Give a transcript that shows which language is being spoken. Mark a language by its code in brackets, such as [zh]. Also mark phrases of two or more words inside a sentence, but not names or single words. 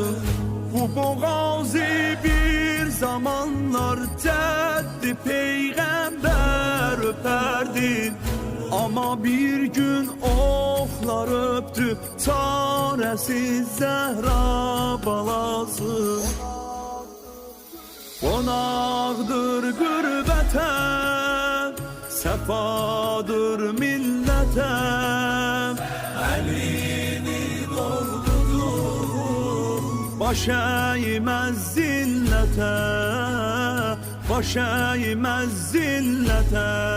[tr] Bu boğazı bir zamanlar ceddi peygamber öperdi. Ama bir gün oklar öptü çaresiz Zehra balası. [az] Qonaqdır qürbətə, səfadır millətə. Əlini doldudur, baş əyməz zillətə, baş əyməz zillətə.